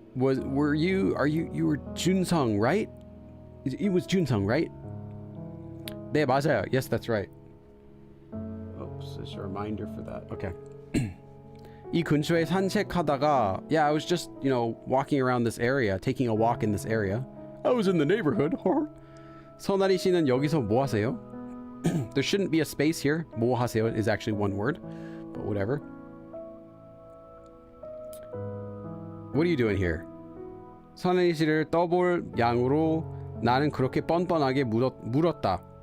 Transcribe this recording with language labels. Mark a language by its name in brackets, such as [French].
[English] You were Junsung, right? It was Junsung, right? [Korean] 네, 맞아요. [English] Yes, that's right. Oops, just a reminder for that. Okay. [Korean] 이 근처에 산책하다가, [English] yeah, I was just, walking around this area, taking a walk in this area. I was in the neighborhood. [Korean] 선아리 씨는 여기서 뭐 하세요? [English] There shouldn't be a space here. [Korean] 뭐 하세요 [English] is actually one word, but whatever. What are you doing here? [Korean] 선아리 씨를 떠볼 양으로 나는 그렇게 뻔뻔하게 물었다.